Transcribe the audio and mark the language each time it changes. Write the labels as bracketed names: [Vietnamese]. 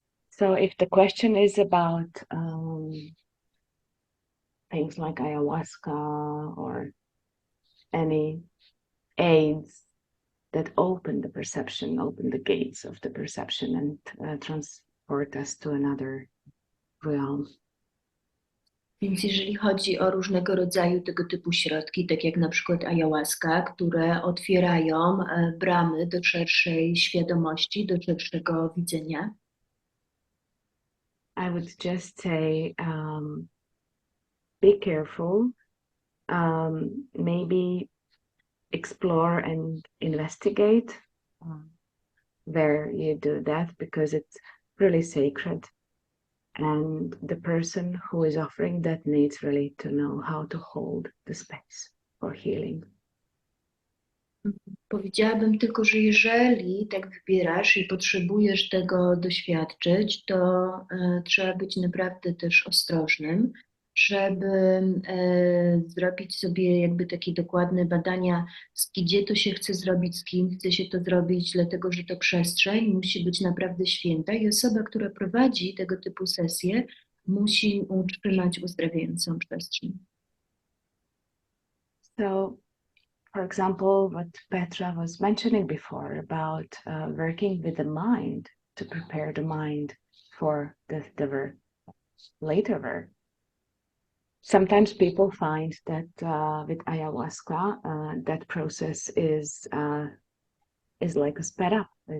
[English] So if the question is about things like ayahuasca or any aids that open the perception, open the gates of the perception and transport us to another realm. [Polish] Więc jeżeli chodzi o różnego rodzaju tego typu środki, tak jak na przykład ayahuasca, które otwierają bramy do szerszej świadomości, do szerszego widzenia, [English] I would just say be careful, maybe explore and investigate where you do that, because it's really sacred. And the person who is offering that needs really to know how to hold the space for healing. [Polish] powiedziałabym tylko, że jeżeli tak wybierasz i potrzebujesz tego doświadczyć, to trzeba być naprawdę też ostrożnym, żeby zrobić sobie jakby takie dokładne badania, gdzie to się chce zrobić, z kim chce się to zrobić, dlatego że to przestrzeń musi być naprawdę święta i osoba, która prowadzi tego typu sesje, musi utrzymać uzdrawiającą przestrzeń. [English] So, for example, what Petra was mentioning before about working with the mind to prepare the mind for the work, later work. Sometimes people find that with ayahuasca, that process is like a sped up.